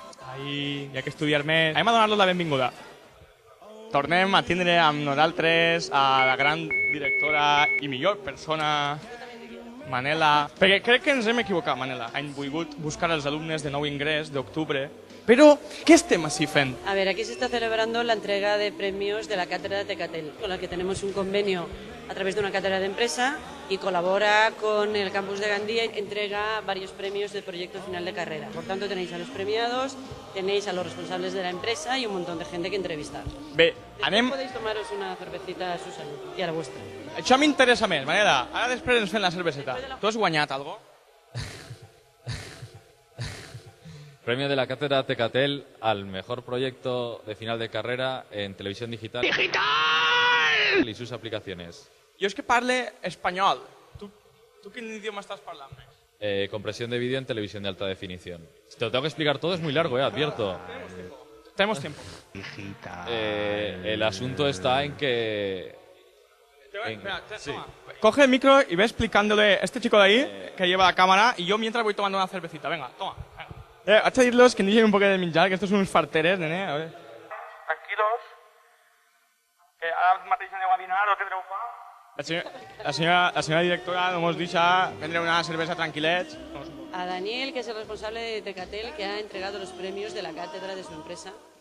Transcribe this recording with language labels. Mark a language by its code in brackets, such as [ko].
[ca] Ai, hi ha que estudiar més. Anem a donar-los la benvinguda. Tornem a tindre amb nosaltres a la gran directora i millor persona, Manela. Perquè crec que ens hem equivocat, Manela. Hem volgut buscar els alumnes de nou ingrés d'octubre. Però, què estem així fent? [es] A ver, aquí se está celebrando la entrega de premios de la cátedra de Tecatel, con la que tenemos un convenio a través de una cátedra de empresa y colabora con el campus de Gandía y entrega varios premios del proyecto final de carrera. Por tanto, tenéis a los premiados, tenéis a los responsables de la empresa y un montón de gente que entrevistar. [ca] Bé, anem... [es] Podéis tomaros una cervecita a su salud y a la vuestra. [ca] Això m'interessa més, Manela. Ara després ens fem la cerveseta. Tu has guanyat alguna cosa? [es] Premio de la Cátedra Tecatel al mejor proyecto de final de carrera en televisión digital. ¡Digital! Y sus aplicaciones. [ca] Jo és que parle espanyol. Tu quin idioma estàs parlant més? [es] Compresión de vídeo en televisión de alta definición. Si te lo tengo que explicar todo es muy largo, advierto. Tenemos tiempo. El asunto está en que... Sí. Coge el micro y ve explicándole a este chico de ahí que lleva la cámara y yo mientras voy tomando una cervecita. Venga, toma. [ca] Haig de dir-los que no lleven un poquet de menjar, que estos són uns farteres, nene. [es] A ver. Tranquilos. [ca] Que ara mateix aneu a dinar o què teniu fa? La senyora directora no ens deixa prendre una cervesa tranquil·lets. [es] A Daniel, que es el responsable de Tecatel, que ha entregado los premios de la cátedra de su empresa.